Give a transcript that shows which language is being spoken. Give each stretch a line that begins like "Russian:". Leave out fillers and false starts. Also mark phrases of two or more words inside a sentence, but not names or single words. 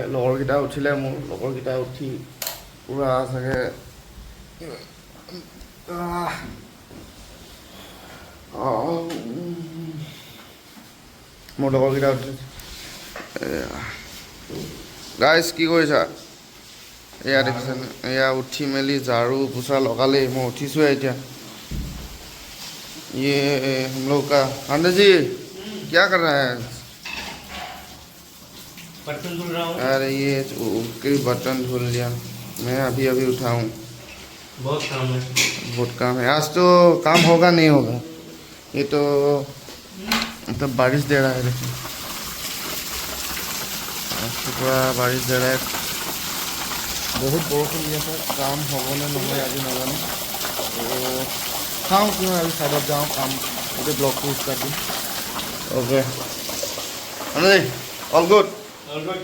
Assamese: লগৰকেইটা উঠিলে, মোৰ লগৰকেইটা উঠি পূৰা চাগে মোৰ লগৰকেইটা উঠিছে। গাইজ কি কৰিছা? এয়া দেখিছেনে, এয়া উঠি মেলি ঝাৰু পোছা লগালেই। মই উঠিছোঁহে এতিয়া।
Hindi: ये हम लोग का आनंद जी क्या कर रहे हैं? बर्तन धुल रहा हूँ। अरे ये के बर्तन धुल लिया। मैं अभी अभी उठा हूँ। बहुत काम है। बहुत काम है आज। तो काम होगा नहीं होगा। ये तो मतलब बारिश दे रहा है। देखिए आज तो पूरा बारिश दे रहा है।
Assamese: बहुत बरষুণ দি আছে। কাম হ'বনে নহয় আজি নাজানো। চাওঁ কিয় আজি চাইডত যাওঁ, কাম গোটেই ব্লগটো ষ্টাৰ্ট দিম। অ'কে আনন্দ
English: all good. All good.